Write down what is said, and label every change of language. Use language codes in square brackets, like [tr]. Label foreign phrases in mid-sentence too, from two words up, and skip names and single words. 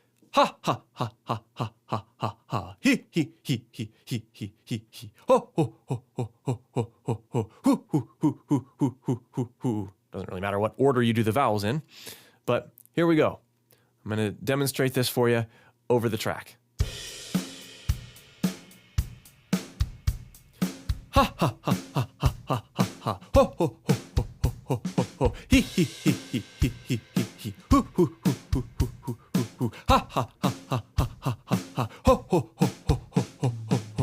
[en] Ha ha ha ha ha ha ha ha. He he he he he he he he. Ho ho ho ho ho ho ho ho. Hoo hoo hoo hoo hoo hoo hoo hoo. Doesn't really matter what order you do the vowels in, but here we go. I'm going to demonstrate this for you over the track. Ha ha ha ha ha ha ha ha. Ho ho ho ho ho ho ho ho. He he he he he he he he. Hoo hoo hoo hoo hoo hoo hoo hoo. Ha ha ha ha ha ha ha ha. Ho ho ho ho ho ho ho ho.